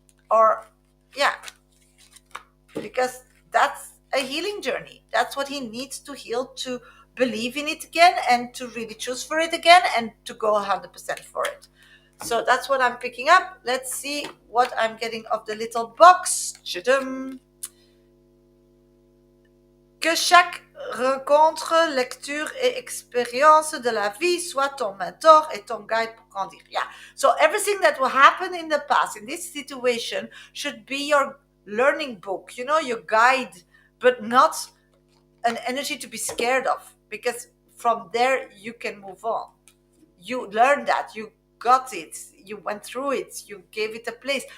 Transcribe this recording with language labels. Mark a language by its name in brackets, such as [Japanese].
[English] Or, yeah, because that's a healing journey. That's what he needs to heal, to believe in it again and to really choose for it again and to go 100% for it. So that's what I'm picking up. Let's see what I'm getting of the little box. Tchadam. [French] Que chaque rencontre, lecture et expérience de la vie soit ton mentor et ton guide pour grandir. [English] Yeah. So everything that will happen in the past in this situation should be your learning book, your guide, but not an energy to be scared of, because from there you can move on. You learned that, you got it, you went through it, you gave it a place.